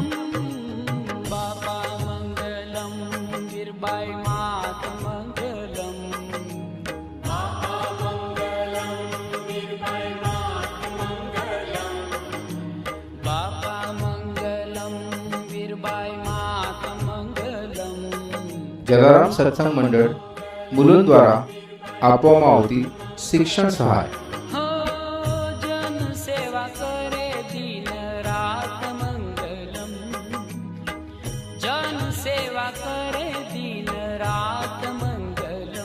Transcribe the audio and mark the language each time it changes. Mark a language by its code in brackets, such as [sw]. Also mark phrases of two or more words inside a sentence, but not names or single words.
[hi] बापा मंगलम, वीरबाई मात मंगलम, बापा मंगलम, वीरबाई मात मंगलम, बापा मंगलम, वीरबाई मात मंगलम. [gu] જલારામ સત્સંગ મંડળ મુલુંડ દ્વારા આપવામાં આવતી શિક્ષણ સહાય. [hi] हो जन सेवा करे दिन रात मंगलम, जन सेवा करे दिन रात मंगलम.